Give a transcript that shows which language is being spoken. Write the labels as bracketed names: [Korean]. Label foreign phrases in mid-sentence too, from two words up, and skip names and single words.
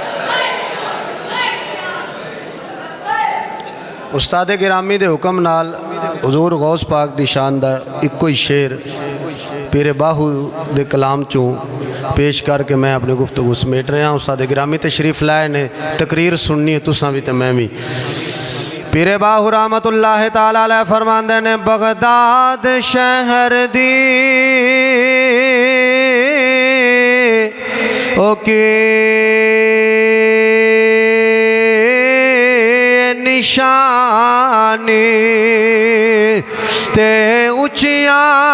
[Punjabi] استاد گرامی دے حکم نال حضور غوث پاک دی شان دا اکو ہی شعر پیرے باہو دے کلام چوں پیش کر کے میں اپنی گفتگو سمیٹ رہا. استاد گرامی تشریف لائے نے، تقریر سننی ہے تساں بھی تے میں بھی. پیرے باہو رحمۃ اللہ تعالیٰ علیہ فرماندے نے، بغداد شہر دی او کی نشانی تے اچیاں